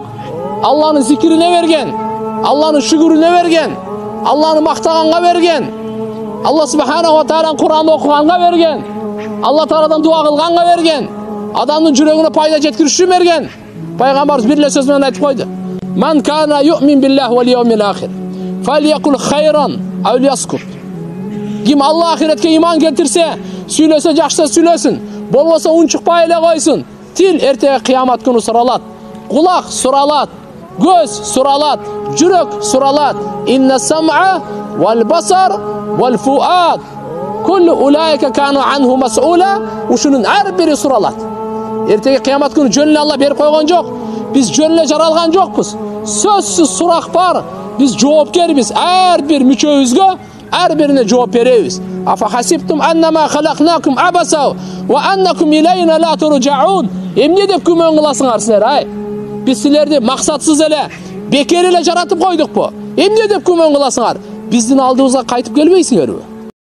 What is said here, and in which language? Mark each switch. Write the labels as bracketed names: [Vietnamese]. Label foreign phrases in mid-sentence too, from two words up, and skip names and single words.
[Kyrgyz] Алланын зикирине берген, Алланын шүгүрүнө берген, Алланы мактаганга берген. Алла Субханаху ва Тааланын Куранды окуганга берген. Алла Тааладан дуа кылганга берген. Адамдын жүрөгүнө пайда жеткириш үчүн берген. Пайгамбарыбыз бир эле сөз менен айтып койду. [Arabic] من كان يؤمن بالله واليوم الآخر فليقل خيرا أو ليسكت. [Kyrgyz] Ким Алла ахиретке иман келтирсе, сүйлөсө жакшы сүйлөсүн, болбосо унчукпай эле койсун. Тил эртеге кыямат күнү суралат. Кулак суралат, көз суралат, жүрөк суралат. [Arabic] إن السمع والبصر والفؤاد كل أولئك كان عنه مسؤولا. [Kyrgyz] Ушунун ар бири суралат. Эртеги кыямат күнү жөнүнө Алла берип койгон жок. Биз жөнүнө жаралган жокпуз. Сөзсүз сурак бар. Биз жоопкербиз. Ар бир мүчөбүзгө ар бирине жооп беребиз. [Arabic] أفحسبتم أنما خلقناكم عبثا وأنكم إلينا لا ترجعون. [Kyrgyz] Эмне деп күмөн кыласыңар силер, ай? Биз силерди максатсыз эле, бекер эле жаратып койдукпу? Эмне деп күмөн кыласыңар? Биздин алдыбызга кайтып келбейсиңерби?